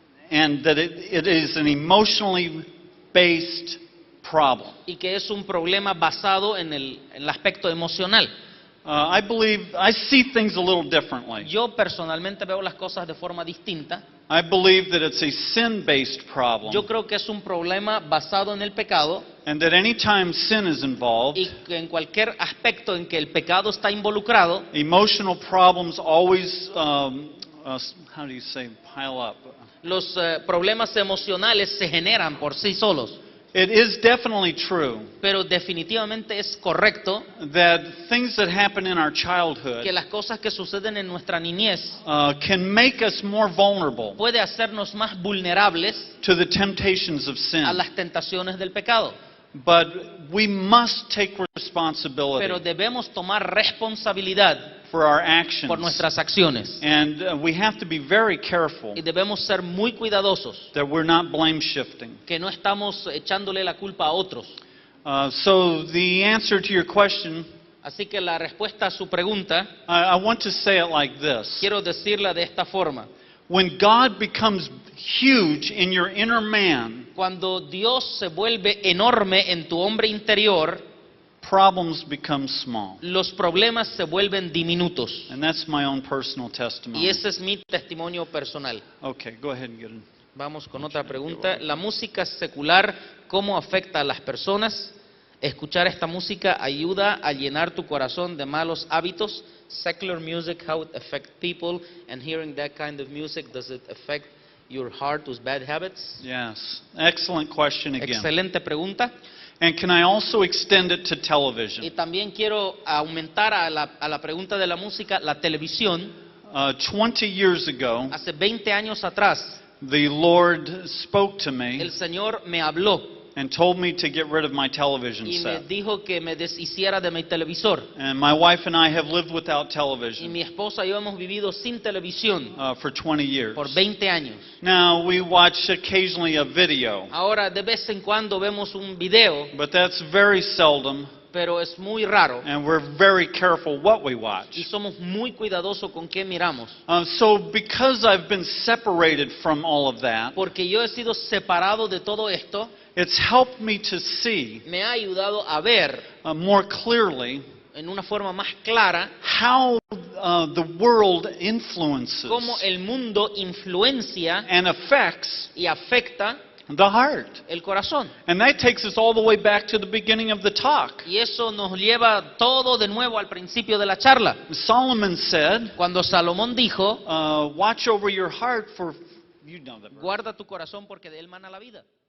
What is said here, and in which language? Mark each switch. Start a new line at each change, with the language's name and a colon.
English: and that it is an emotionally based problem.
Spanish: y que es un problema basado en el aspecto emocional.
English: I see things a little differently.
Spanish: Yo personalmente veo las cosas de forma distinta.
English: I believe that it's a sin-based problem,
Spanish: Yo creo que es un problema basado en el pecado
English: and that anytime sin is involved,
Spanish: y que en cualquier aspecto en que el pecado está involucrado,
English: emotional problems always, how do you say, pile up.
Spanish: los problemas emocionales se generan por sí solos.
English: It is definitely true
Spanish: Pero definitivamente es correcto
English: that things that happen in our
Spanish: que
English: childhood
Spanish: las cosas que suceden en nuestra niñez
English: can make us more vulnerable
Spanish: puede hacernos más vulnerables
English: to the temptations of sin.
Spanish: a las tentaciones del pecado.
English: But we must take
Spanish: Pero
English: responsibility
Spanish: debemos tomar responsabilidad
English: for our actions.
Spanish: por nuestras acciones
English: And we have to be very careful
Spanish: y debemos ser muy cuidadosos
English: that we're not blame shifting.
Spanish: que no estamos echándole la culpa a otros.
English: So the answer to your question,
Spanish: Así que la respuesta a su pregunta,
English: I want to say it like this.
Spanish: quiero decirla de esta forma.
English: When God becomes huge in your inner man,
Spanish: Cuando Dios se vuelve enorme en tu hombre interior,
English: problems become small.
Spanish: los problemas se vuelven diminutos.
English: And that's my own personal
Spanish: Y
English: testimony.
Spanish: ese es mi testimonio personal.
English: Okay, go ahead and get it.
Spanish: Vamos con otra pregunta. ¿La música secular cómo afecta a las personas? ¿Escuchar esta música ayuda a llenar tu corazón de malos hábitos?
English: Secular music, how it affects people, and hearing that kind of music, does it affect your heart with bad habits? Yes. Excellent question again.
Spanish: Excelente pregunta.
English: And can I also extend it to
Spanish: Y
English: television?
Spanish: también quiero aumentar a la pregunta de la música, la televisión.
English: 20 years ago,
Spanish: Hace 20 años atrás,
English: the Lord spoke to me
Spanish: el Señor me habló
English: and told me to get rid of my television
Spanish: y me
English: set.
Spanish: dijo que me deshiciera de mi televisor.
English: And my wife and I have lived without
Spanish: Y
English: television
Spanish: mi esposa y yo hemos vivido sin televisión
English: for 20 years.
Spanish: por 20 años.
English: Now, we watch occasionally a video,
Spanish: Ahora de vez en cuando vemos un video,
English: but that's very seldom,
Spanish: pero es muy raro
English: and we're very careful what we
Spanish: y
English: watch.
Spanish: somos muy cuidadosos con qué miramos.
English: So because I've been separated from all of that,
Spanish: Porque yo he sido separado de todo esto,
English: it's helped me to see
Spanish: me ha ayudado a ver
English: more clearly
Spanish: en una forma más clara
English: how the world influences
Spanish: cómo el mundo influencia
English: and affects
Spanish: y afecta
English: the heart.
Spanish: el corazón.
English: And that takes us all the way back to the beginning of the talk.
Spanish: Y eso nos lleva todo de nuevo al principio de la charla.
English: Solomon said,
Spanish: Cuando Salomón dijo,
English: watch over your heart, for you know that verse.
Spanish: guarda tu corazón porque de él mana la vida.